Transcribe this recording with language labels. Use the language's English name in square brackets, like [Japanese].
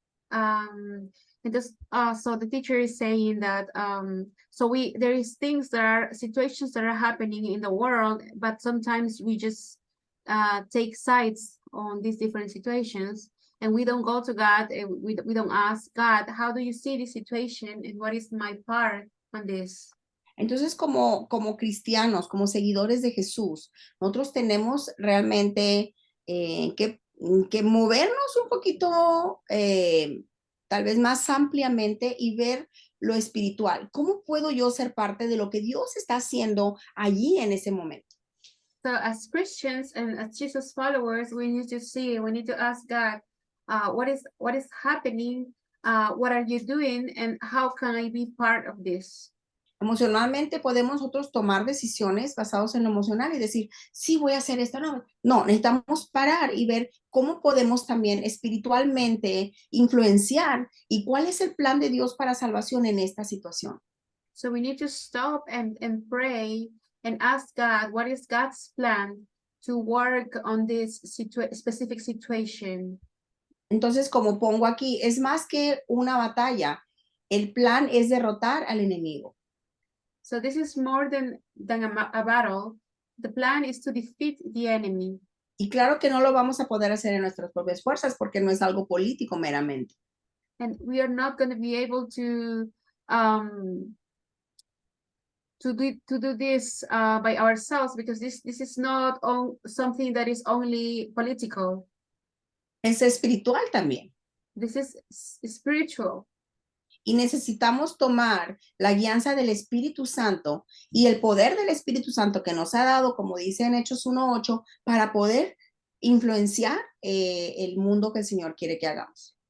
[English] And just so the teacher is saying that so there is things that are situations that are happening in the world, but sometimes we just take sides on these different situations, and we don't go to God, and we don't ask God, how do you see this situation, and what is my part on this? [Spanish] Entonces, como cristianos, como seguidores de Jesús, nosotros tenemos realmente que movernos un poquito, tal vez más ampliamente y ver lo espiritual. ¿Cómo puedo yo ser parte de lo que Dios está haciendo allí en ese momento? [English] So as Christians and as Jesus followers, we need to ask God, what is happening? What are you doing? And how can I be part of this? [Spanish] Emocionalmente podemos nosotros tomar decisiones basadas en lo emocional y decir, sí, voy a hacer esto. No, necesitamos parar y ver cómo podemos también espiritualmente influenciar y cuál es el plan de Dios para salvación en esta situación. [English] So we need to stop and pray and ask God, what is God's plan to work on this specific situation? [Spanish] Entonces, como pongo aquí, es más que una batalla. El plan es derrotar al enemigo. [English] So this is more than a battle. The plan is to defeat the enemy. [Spanish] Y claro que no lo vamos a poder hacer en nuestras propias fuerzas porque no es algo político meramente. [English] And we are not going to be able to do this by ourselves, because this is not something that is only political. [Spanish] Es espiritual también. [English] This is spiritual. [Spanish] Y necesitamos tomar la guianza del Espíritu Santo y el poder del Espíritu Santo que nos ha dado, como dice en Hechos 1:8, para poder influenciar el mundo que el Señor quiere que hagamos.